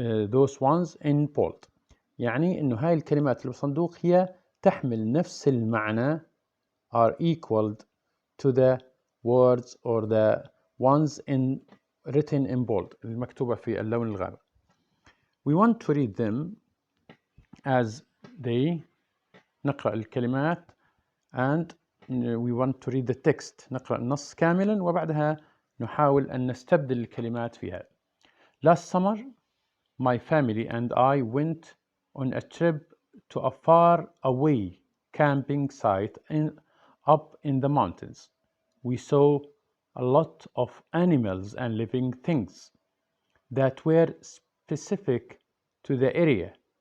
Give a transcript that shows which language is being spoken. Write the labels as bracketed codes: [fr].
[en] Those ones in bold. [ar] يعني إنه هاي الكلمات اللي بالصندوق هي تحمل نفس المعنى [en] are equal to the words or the ones written in bold [ar] المكتوبة في اللون الغامق. [en] We want to read them as they. [ar] نقرأ الكلمات [en] and we want to read the text. [ar] نقرأ النص كاملا وبعدها نحاول أن نستبدل الكلمات فيها. [en] Last summer, my family and I went on a trip to a far away camping site up in the mountains. We saw a lot of animals and living things that were specific to the area.